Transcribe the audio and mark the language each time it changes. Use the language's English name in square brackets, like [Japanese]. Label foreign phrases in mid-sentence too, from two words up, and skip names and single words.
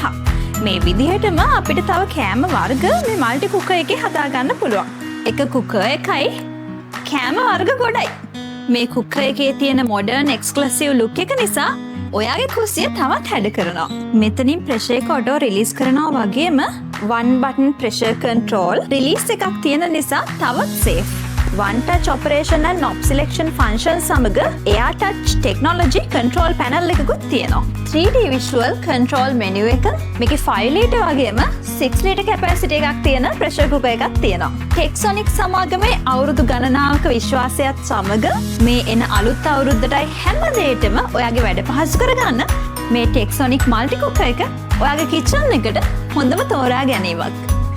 [Sinhala] මේ විදිහටම අපිට තව කෑම වර්ග මේ [English] multi cooker [Sinhala] එකේ හදා ගන්න පුළුවන්. එක කුකර් එකයි කෑම වර්ග ගොඩයි. මේ කුකර් එකේ තියෙන [English] modern exclusive look [Sinhala] එක නිසා ඔයාගේ කුස්සිය තවත් හැඩ කරනවා. මෙතනින් ප්‍රෙෂර් එක [English] auto release [Sinhala] කරනවා වගේම [English] one button pressure control release [Sinhala] එකක් තියෙන නිසා තවත් safe. [English] One touch operation and knob selection function සමග air touch technology control panel [Sinhala] එකකුත් තියෙනවා. [English] 3D visual control menu එක. [Sinhala] මේකේ 5 liter වගේම [English] 6 liter capacity [Sinhala] එකක් තියෙන [English] pressure cooker [Sinhala] එකක් තියෙනවා. ටෙක්සොනික් සමාගමේ අවුරුදු ගණනාවක විශ්වාසයත් සමග මේ එන අලුත් අවුරුද්දටයි හැම දෙයකටම ඔයාගේ වැඩ පහසු කරගන්න මේ ටෙක්සොනික් [English] multi cooker [Sinhala] එක ඔයාගේ කිචන් එකට හොඳම තෝරා ගැනීමක්.